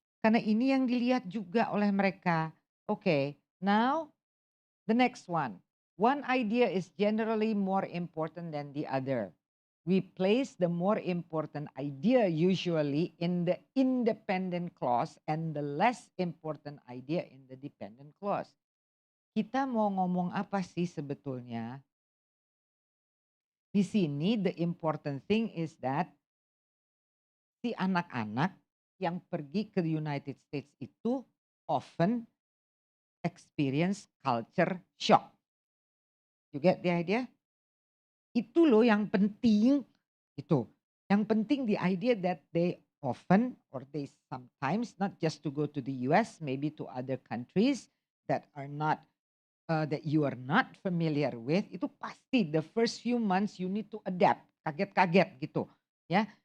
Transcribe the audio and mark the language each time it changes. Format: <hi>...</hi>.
<id>Karena ini yang dilihat juga oleh mereka.</id> <en>Okay, now the next one. One idea is generally more important than the other. We place the more important idea usually in the independent clause and the less important idea in the dependent clause.</en> <id>Kita mau ngomong apa sih sebetulnya? Di sini</id> <en>the important thing is that</en> <id>si anak-anak yang pergi ke</id> <en>United States</en> <id>itu</id> <en>often experience culture shock. You get the idea?</en> <id>Itu loh yang penting itu. Yang penting</id> <en>the idea that they often or they sometimes not just to go to the US, maybe to other countries that are not that you are not familiar with,</en> <id>itu pasti</id> <en>the first few months you need to adapt,</en> <id>kaget-kaget gitu, ya.</id>